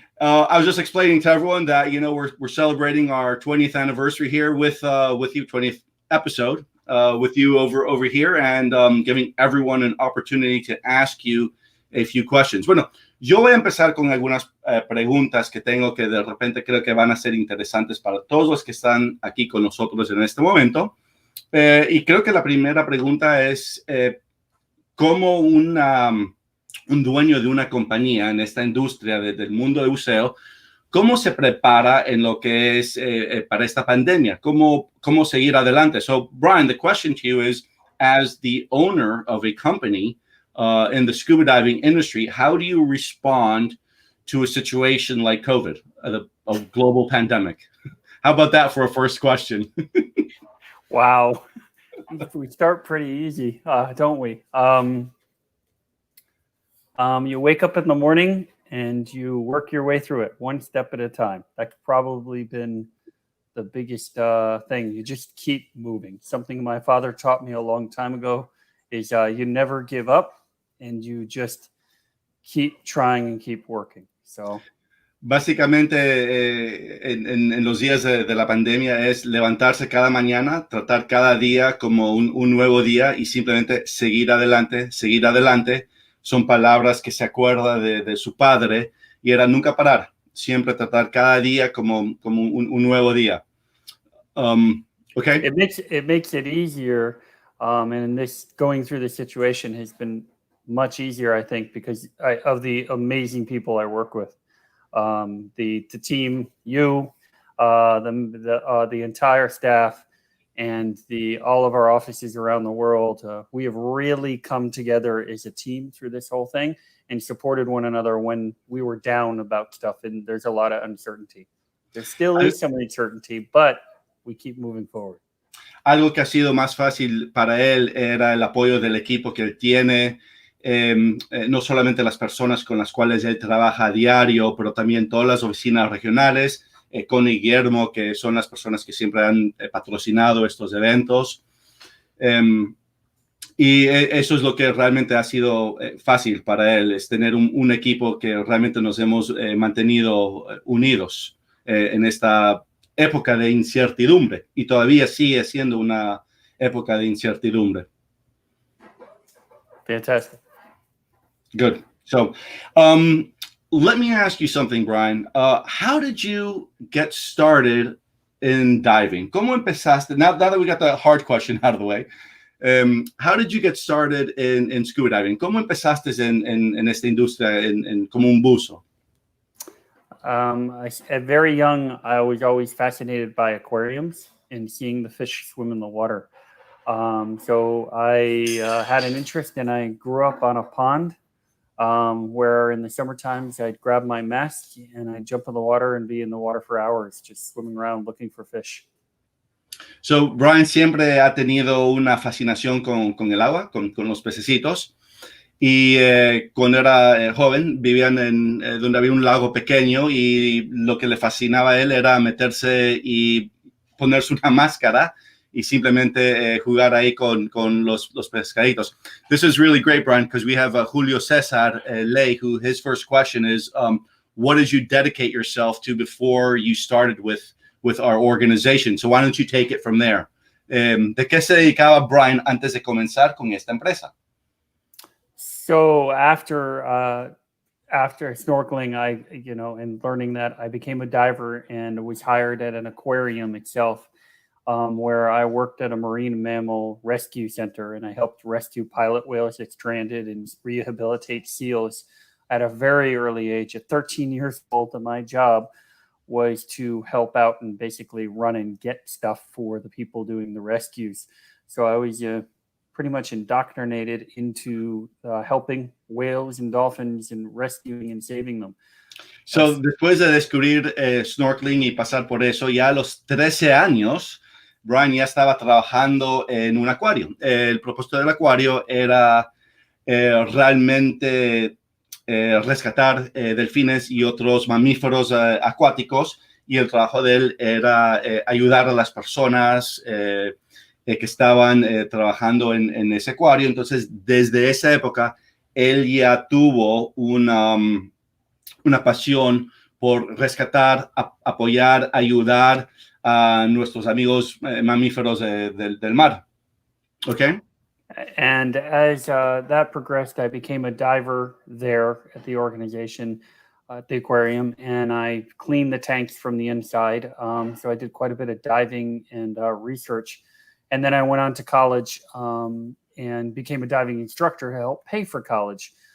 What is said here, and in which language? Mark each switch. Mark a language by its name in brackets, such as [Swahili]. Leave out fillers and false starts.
[English] I was just explaining to everyone that, you know, we're celebrating our 20th anniversary here with you, 20th episode with you over here, and giving everyone an opportunity to ask you a few questions. [Spanish] Bueno, yo voy a empezar con algunas preguntas que tengo que de repente creo que van a ser interesantes para todos los que están aquí con nosotros en este momento. Y creo que la primera pregunta es, ¿cómo un dueño de una compañía en esta industria del mundo de buceo, cómo se prepara en lo que es para esta pandemia? ¿Cómo seguir adelante? [English] So, Brian, the question to you is, as the owner of a company in the scuba diving industry, how do you respond to a situation like COVID, a global pandemic? How about that for a first question? Wow. We start pretty easy, don't we? You wake up in the morning and you work your way through it one step at a time. That's probably been the biggest thing. You just keep moving. Something my father taught me a long time ago is you never give up and you just keep trying and keep working. So [Spanish] básicamente, en los días de la pandemia es levantarse cada mañana, tratar cada día como un nuevo día y simplemente seguir adelante, seguir adelante. Son palabras que se acuerda de su padre y era nunca parar, siempre tratar cada día como un nuevo día. [English] Okay. It makes it easier, and this going through the situation has been much easier, I think, because of the amazing people I work with. The team, you, the entire staff, and all of our offices around the world. We have really come together as a team through this whole thing and supported one another when we were down about stuff. And there's a lot of uncertainty. There still is some uncertainty, but we keep moving forward. [Spanish] Algo que ha sido más fácil para él era el apoyo del equipo que él tiene. No solamente las personas con las cuales él trabaja a diario, pero también todas las oficinas regionales, con Guillermo, que son las personas que siempre han patrocinado estos eventos. Y eso es lo que realmente ha sido fácil para él, es tener un equipo que realmente nos hemos mantenido unidos en esta época de incertidumbre, y todavía sigue siendo una época de incertidumbre. [English] Fantastic. Good. So, let me ask you something, Brian. How did you get started in diving? [Spanish] ¿Cómo empezaste? [English] Now that we got the hard question out of the way, how did you get started in scuba diving? [Spanish] ¿Cómo empezaste en esta industria como un buzo? [English] At very young, I was always fascinated by aquariums and seeing the fish swim in the water. So I had an interest, and I grew up on a pond where in the summer times I'd grab my mask and I'd jump in the water and be in the water for hours, just swimming around looking for fish. [Spanish] So Brian siempre ha tenido una fascinación con el agua, con los pececitos. Y cuando era joven vivían en donde había un lago pequeño, y lo que le fascinaba a él era meterse y ponerse una máscara y simplemente jugar ahí con los pescaditos. [English] This is really great, Brian, because we have Julio Cesar Ley, who his first question is, what did you dedicate yourself to before you started with our organization? So why don't you take it from there? [Spanish] ¿De qué se dedicaba Brian antes de comenzar con esta empresa? [English] So after snorkeling, and learning that, I became a diver and was hired at an aquarium itself, where I worked at a marine mammal rescue center, and I helped rescue pilot whales that stranded and rehabilitate seals at a very early age. At 13 years old, and my job was to help out and basically run and get stuff for the people doing the rescues. So I was pretty much indoctrinated into helping whales and dolphins and rescuing and saving them. [Spanish] So, después de descubrir snorkeling y pasar por eso, ya a los 13 años, Brian ya estaba trabajando en un acuario. El propósito del acuario era realmente rescatar delfines y otros mamíferos acuáticos, y el trabajo de él era ayudar a las personas que estaban trabajando en ese acuario. Entonces, desde esa época, él ya tuvo una pasión por rescatar, apoyar, ayudar a nuestros amigos mamíferos del mar. [English] Okay. And as that progressed, I became a diver there at the organization, at the aquarium, and I cleaned the tanks from the inside. So I did quite a bit of diving and research. And then I went on to college and became a diving instructor to help pay for college.